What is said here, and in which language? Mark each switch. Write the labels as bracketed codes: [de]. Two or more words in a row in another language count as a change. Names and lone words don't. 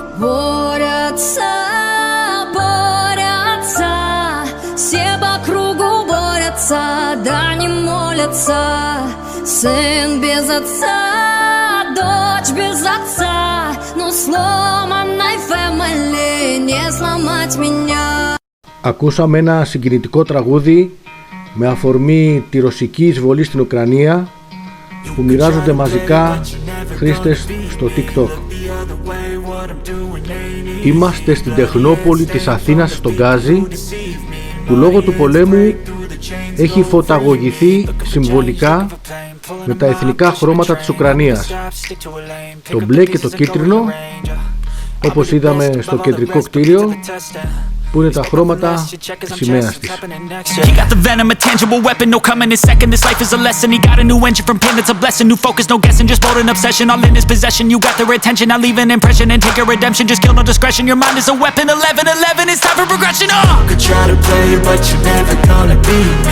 [ru] Борются, борются, все по кругу борются, да не молятся. Сын без отца, дочь без отца, но сломанной family не сломать меня. [el] Ακούσαμε ένα συγκινητικό τραγούδι με αφορμή τη ρωσική εισβολή στην Ουκρανία που μοιράζονται μαζικά χρήστες στο TikTok. Είμαστε στην Τεχνόπολη της Αθήνας στον Γκάζι, που λόγω του πολέμου έχει φωταγωγηθεί συμβολικά με τα εθνικά χρώματα της Ουκρανίας, το μπλε και το κίτρινο, όπως είδαμε στο κεντρικό κτίριο, που είναι τα χρώματα της σημαίας της. [en] He got the venom, a tangible weapon, no coming in second. This life is a lesson. He got a new engine from pain, it's a blessing. New focus, no guessing, just bold and obsession. All in his possession, you got their attention. I'll leave an impression and take a redemption. Just kill no discretion. Your mind is a weapon. 11-11, it's time for progression. Could try to play you, but you're never gonna beat me.